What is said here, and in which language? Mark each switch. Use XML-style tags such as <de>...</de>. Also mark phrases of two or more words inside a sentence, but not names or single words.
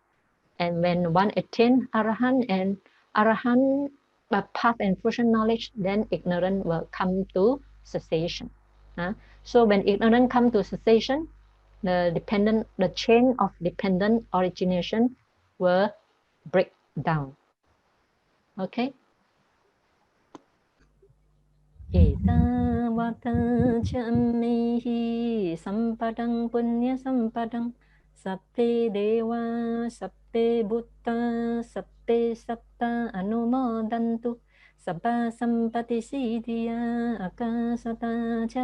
<en>And when one attain arahant path and fruition knowledge, then ignorance will come to cessation. So when ignorance come to cessation, the chain of dependent origination will break down. Okay.</en> <pi>Etavata chamihi sampadang punya sampadang sappe deva sappe bhutta sappe satta anumodantu sabba sampati siddhya akasata cha</pi>